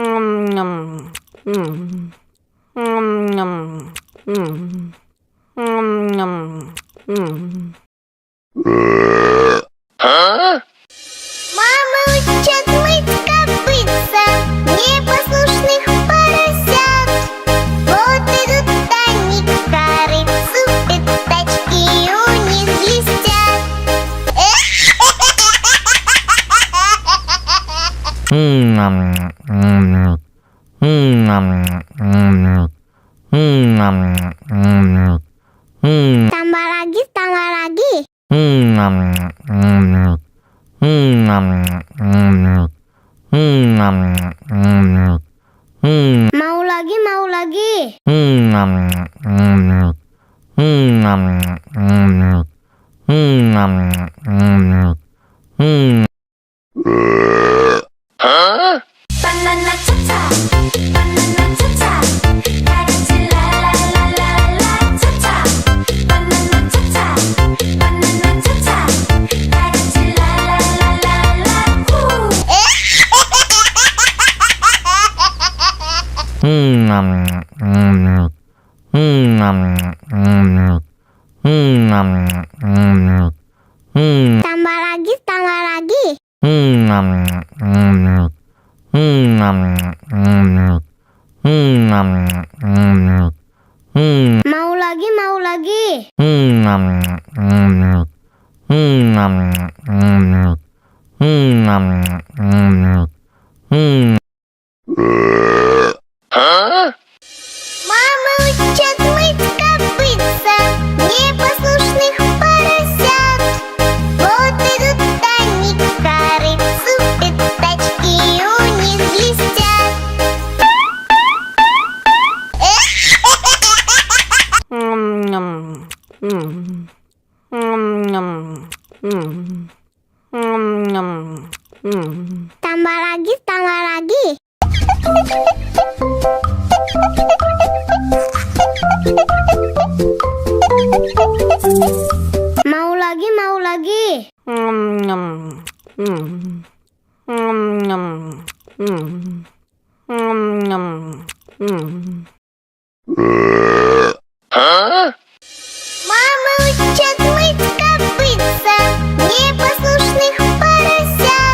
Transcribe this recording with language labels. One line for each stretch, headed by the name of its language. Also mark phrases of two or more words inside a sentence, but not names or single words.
Russian: Мама учат мыть копытца непослушных поросят. Вот идут они к корыцу, пятачки у них блестят.
Indonesian: Tambah lagi. Mau lagi.
English: Banana cha-cha, banana cha-cha, dancing la la la la la cha-cha. Banana cha-cha, banana cha-cha, dancing la la la la la.
Indonesian: Tambah lagi. Mau lagi.
Russian: Мама учат мыть копытца непослушных поросят. Вот идут они к корыцу, пятачки у них блестят.
Indonesian: Tambah lagi. Mau lagi.
Russian: Мама учат мыть копытца непослушных поросят.